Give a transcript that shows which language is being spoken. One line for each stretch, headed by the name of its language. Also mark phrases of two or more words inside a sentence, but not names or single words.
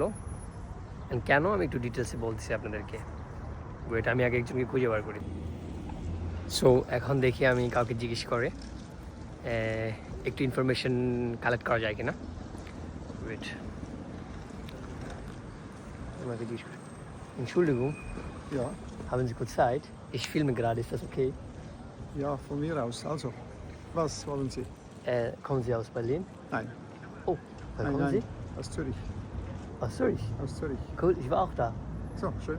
Bangla: কেন আমি একটু ডিটেলসে বলতেছি আপনাদেরকে, এটা আমি আগে একজনকে খুঁজে বার করি। সো এখন দেখি আমি কাউকে জিজ্ঞেস করে একটু
English: information collect
Bangla: করা যায় কিনা। ওয়েট, আমাকে জিজ্ঞেস করি।
German: Entschuldigung, Ja, haben Sie kurz Zeit? Ich filme gerade, ist das okay? ja, von mir aus. Also, was wollen Sie? Kommen Sie aus Berlin? Nein, Oh, woher nein, kommen nein, Sie? aus Zürich. Aus Zürich. Aus Zürich. Cool, ich war auch da. So, schön.